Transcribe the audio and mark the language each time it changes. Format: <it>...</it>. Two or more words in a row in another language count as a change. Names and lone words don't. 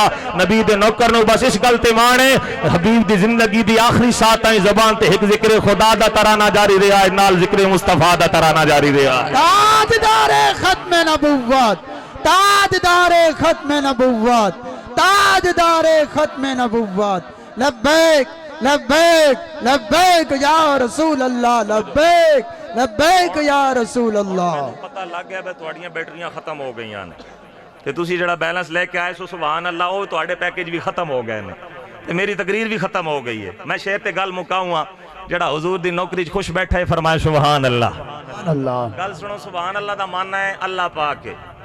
<pa>ਨਬੀ ਦੇ ਨੌਕਰ ਨੂੰ ਬਸ ਇਸ ਗੱਲ ਤੇ ਮਾਣ ਹੈ, ਹਬੀਬ ਦੀ ਜ਼ਿੰਦਗੀ ਦੀ ਆਖ਼ਰੀ ਸਾਤ ਤਾਈਂ ਜ਼ਬਾਨ ਤੇ ਇਕ ਜ਼ਿਕਰ ਖ਼ੁਦਾ ਦਾ ਤਰਾਨਾ ਜਾਰੀ ਰਿਹਾ ਹੈ, ਨਾਲ ਜ਼ਿਕਰ ਮੁਸਤਫ਼ਾ ਦਾ ਤਰਾਨਾ ਜਾਰੀ ਰਿਹਾ ਹੈ।</pa> <ur>تاجدارِ ختمِ نبوت، تاجدارِ ختمِ نبوت، تاجدارِ ختمِ نبوت, ताजदारे खत्म नबुव्वत,</ur> <ar>لبيك لبيك لبيك يا رسول الله، لبيك لبيك يا رسول الله.</ar> <pa>ਪਤਾ ਲੱਗ ਗਿਆ ਤੁਹਾਡੀਆਂ ਬੈਟਰੀਆਂ ਖ਼ਤਮ ਹੋ ਗਈ ਨੇ ਤੇ ਤੁਸੀਂ ਜਿਹੜਾ ਬੈਲੈਂਸ ਲੈਕੇ ਆਏ ਸੋ</pa> <ar>سبحان الله,</ar> <pa>ਵੋ ਤੁਹਾਡੇ ਪੈਕੇਜ ਭੀ ਖ਼ਤਮ ਹੋ ਗਏ ਨੇ ਤੇ ਮੇਰੀ ਤਕਰੀਰ ਭੀ ਖ਼ਤਮ ਹੋ ਗਈ ਹੈ। ਮੈਂ ਸ਼ੇਰ ਤੇ ਗੱਲ ਮੁਕਾਊਂਗਾ, ਜਿਹੜਾ ਹੁਜ਼ੂਰ ਦੀ ਨੌਕਰੀ ਚ ਖ਼ੁਸ਼ ਬੈਠਾ ਹੈ ਫ਼ਰਮਾਏ</pa> <ar>سبحان الله.</ar> <pa>ਗੱਲ ਸੁਣੋ,</pa> <ar>سبحان الله</ar> <pa>ਦਾ ਮੰਨਣਾ ਹੈ ਅੱਲਾਹ ਪਾਕ ਹੈ।</pa>